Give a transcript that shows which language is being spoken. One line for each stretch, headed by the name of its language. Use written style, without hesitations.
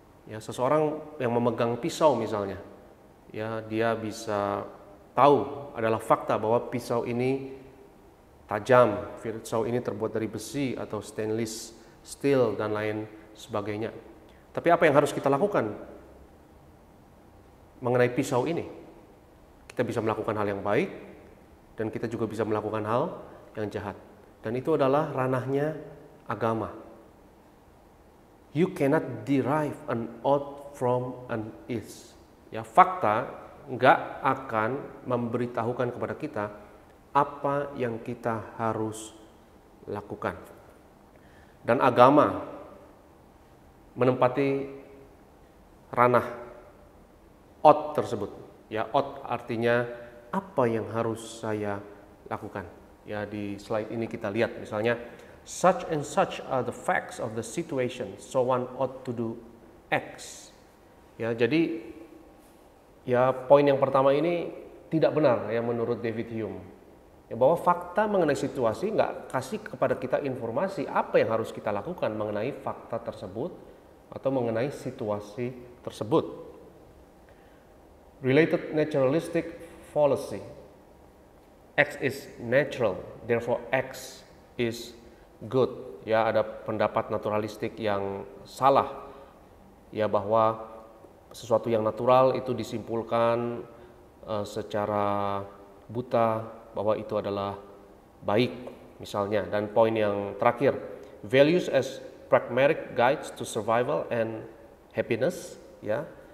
Indonesian: Ya, seseorang yang memegang pisau misalnya, ya dia bisa tahu adalah fakta bahwa pisau ini tajam, pisau ini terbuat dari besi atau stainless steel dan lain sebagainya. Tapi apa yang harus kita lakukan mengenai pisau ini? Kita bisa melakukan hal yang baik dan kita juga bisa melakukan hal yang jahat. Dan itu adalah ranahnya agama.
English: You cannot derive an ought from an is.
Indonesian: Ya, fakta nggak akan memberitahukan kepada kita apa yang kita harus lakukan. Dan agama menempati ranah ought tersebut. Ya, ought artinya apa yang harus saya lakukan. Ya, di slide ini kita lihat misalnya,
English: such and such are the facts of the situation, so one ought to do X.
Indonesian: Ya, jadi ya poin yang pertama ini tidak benar ya menurut David Hume. Ya, bahwa fakta mengenai situasi nggak kasih kepada kita informasi apa yang harus kita lakukan mengenai fakta tersebut atau mengenai situasi tersebut.
English: Related naturalistic fallacy. X is natural, therefore X is good.
Indonesian: Ya, ada pendapat naturalistik yang salah. Ya, bahwa sesuatu yang natural itu disimpulkan secara buta bahwa itu adalah baik misalnya. Dan poin yang terakhir,
English: values as pragmatic guides to survival and happiness, ya.